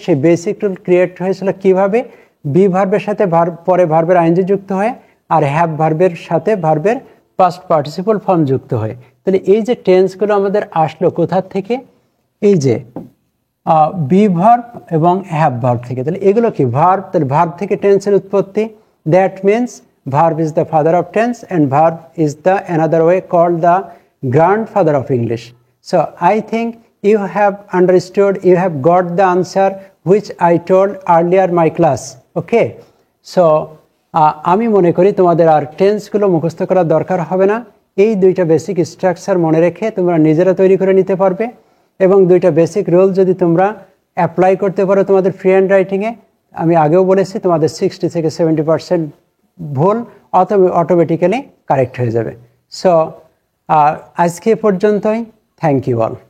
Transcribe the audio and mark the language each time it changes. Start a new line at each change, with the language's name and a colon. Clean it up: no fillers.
Bangla: সেই basic rule create হয়েছিল কিভাবে, বি ভার্বের সাথে পরে ভার্বের আইএনজি যুক্ত হয়ে, আর হ্যাভ ভার্বের সাথে ভার্বের পাস্ট পার্টিসিপল ফর্ম যুক্ত হয়ে। তাহলে এই যে টেন্সগুলো আমাদের আসলো কোথা থেকে, এই যে বি ভার্ব এবং হ্যাভ ভার্ব থেকে। তাহলে এগুলো কি ভার্ব, তাহলে ভার্ব থেকে টেন্সের উৎপত্তি।
English: That means verb is the father of tense and verb is the another way called the grandfather of English. So I think you have understood, you have got the answer which I told earlier my class. Okay, so
Bangla: আমি মনে করি তোমাদের আর টেন্সগুলো মুখস্থ করার দরকার হবে না। এই 2টা বেসিক স্ট্রাকচার মনে রেখে তোমরা নিজেরা তৈরি করে নিতে পারবে এবং 2টা বেসিক রুল যদি তোমরা অ্যাপ্লাই করতে পারো তোমাদের ফ্রি হ্যান্ড রাইটিংয়ে, আমি আগেও বলেছি তোমাদের 60 থেকে 70% ভুল অটোমেটিক্যালি কারেক্ট হয়ে যাবে। সো আজকে পর্যন্তই,
English: Thank you all.